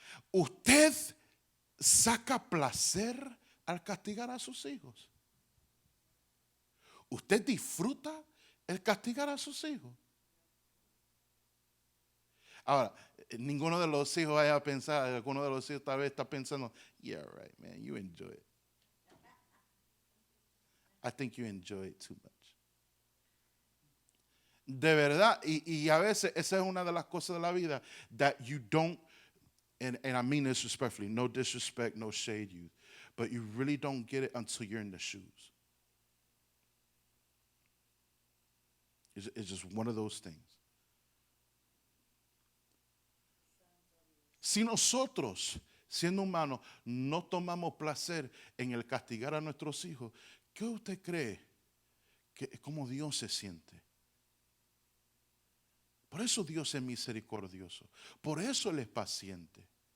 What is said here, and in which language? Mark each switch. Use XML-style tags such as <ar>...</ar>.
<es>Usted saca placer al castigar a sus hijos. ¿Usted disfruta el castigar a sus hijos? Ahora, ninguno de los hijos vaya a pensar, alguno de los hijos tal vez está pensando,</es> <en>yeah, right, man, you enjoy it. I think you enjoy it too much.</en> <es>De verdad, y a veces esa es una de las cosas de la vida</es> <en>that you don't, and I mean this respectfully, no disrespect, no shade you, but you really don't get it until you're in the shoes. It's just one of those things.</en> <es>Si nosotros, siendo humanos, no tomamos placer en el castigar a nuestros hijos, ¿qué usted cree que cómo Dios se siente? Por eso Dios es misericordioso. Por eso Él es paciente.</es>